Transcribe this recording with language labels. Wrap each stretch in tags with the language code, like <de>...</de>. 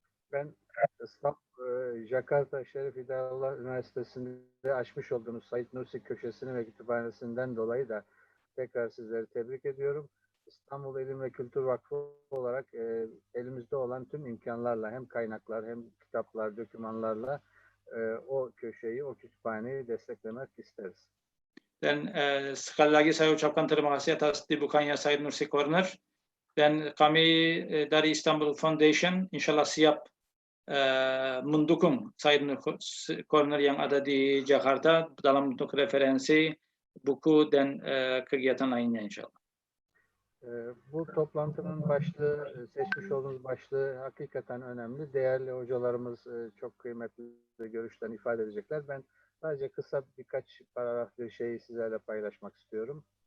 <tr>Ben Jakarta Şerif Hidayatullah Üniversitesi'nde açmış olduğunuz Said Nursi köşesini ve kütüphanesinden dolayı da tekrar sizleri tebrik ediyorum. İstanbul İlim ve Kültür Vakfı olarak elimizde olan tüm imkanlarla, hem kaynaklar hem kitaplar, dokümanlarla o köşeyi, o kütüphaneyi desteklemek isteriz.</tr> <id>Dan sekali lagi saya ucapkan terima kasih atas dibukanya Said Nursi Corner, dan kami dari Istanbul Foundation insyaallah siap mendukung Said Nursi Corner yang ada di Jakarta dalam bentuk referensi, buku dan kegiatan lainnya insyaallah.</id> <tr>Bu toplantının başlığı, seçmiş olduğunuz başlığı hakikaten önemli. Değerli hocalarımız çok kıymetli görüşlerini ifade edecekler. Ben sadece kısa birkaç paragraf bir şeyi sizlerle paylaşmak istiyorum.</tr>